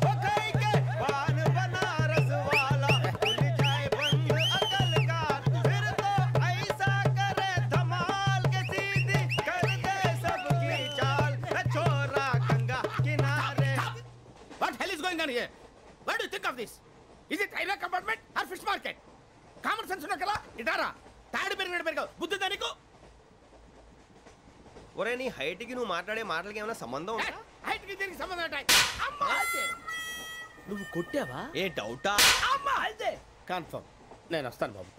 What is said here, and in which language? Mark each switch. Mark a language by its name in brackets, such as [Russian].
[Hindi] ओ खाई के पान बनारस वाला खुल जाए बंद अकल का. फिर तो ऐसा करे धमाल के सीधी कर दे सबकी चाल. छोरा गंगा किनारे. [English] What hell is going on here? What do you think of this? Is it railway compartment or fish market? [Telugu] Common sense ఉన్న కల ఇటారా తాడి పెరిగినట్టు బుద్ధి దానికి. ఒరే నీ హైట్ కి నువ్వు మాట్లాడే మాటలకి ఏమైనా సంబంధం ఉందా? హైట్ కి దీనికి సంబంధం ఉంటాయి. అమ్మా అయితే నువ్వు కొట్టావా? ఏ డౌటా? అమ్మా అయితే కన్ఫర్మ్. నేను వస్తాను బాబు.